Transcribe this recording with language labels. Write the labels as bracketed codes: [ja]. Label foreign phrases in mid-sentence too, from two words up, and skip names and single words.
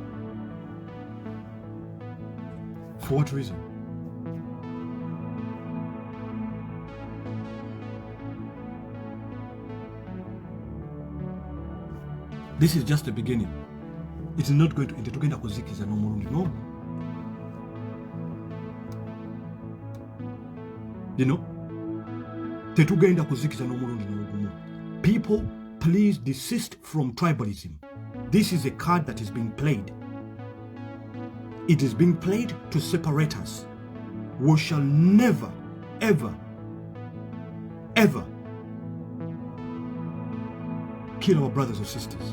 [en] For what reason? This is just the beginning. It's not going to end. [lg] Tugenda kuzikiza n'omulundi no. [en] You know? [lg] Tetugenda kuzikiza n'omulundi n'ogumu. [en] People, please desist from tribalism. This is a card that is being played. It is being played to separate us. We shall never, ever, ever kill our brothers or sisters.